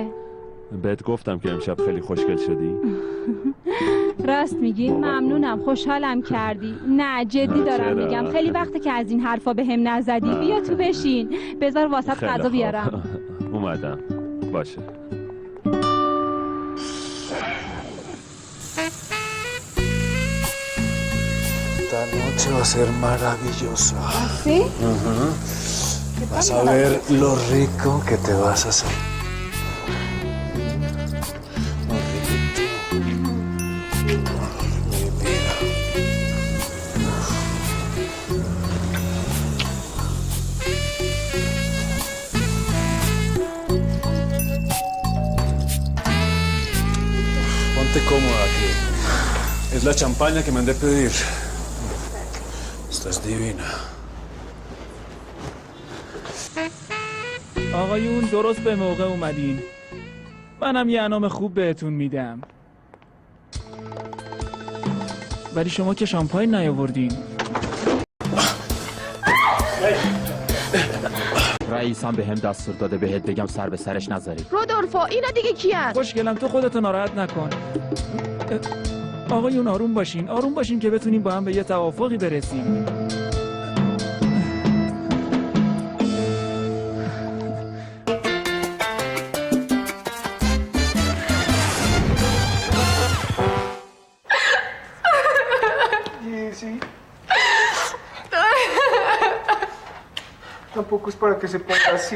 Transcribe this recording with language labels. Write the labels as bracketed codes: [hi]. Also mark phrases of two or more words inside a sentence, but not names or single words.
[fa] بهت گفتم که امشب خیلی خوشگل شدی. راست میگی؟ ممنونم، خوشحالم کردی. نه جدی دارم چرا؟ میگم، خیلی وقته که از این حرفا به هم نزدی. بیا تو بشین، بذار واسط خیلی غذا خوب. بیارم. اومدم. باشه. [es] Esta noche va a ser maravillosa. ¿Sí? Vas a ver lo rico que te vas a hacer. Muy riquito. Mi vida. Ponte cómoda aquí. Es la champaña que mandé pedir. Estás divina. [fa] آقایون درست به موقع اومدین. منم یه انعام خوب بهتون میدم. ولی شما که شامپاین نیاوردین. رئیسم به هم دستور داده بهت بگم سر به سرش نذاری. رودولفو اینا دیگه کیه؟ خوشگلم تو خودتو ناراحت نکن. آقایون آروم باشین، آروم باشین که بتونیم با هم به یه توافقی برسیم. [es] Sí. Tampoco es para que se ponga así.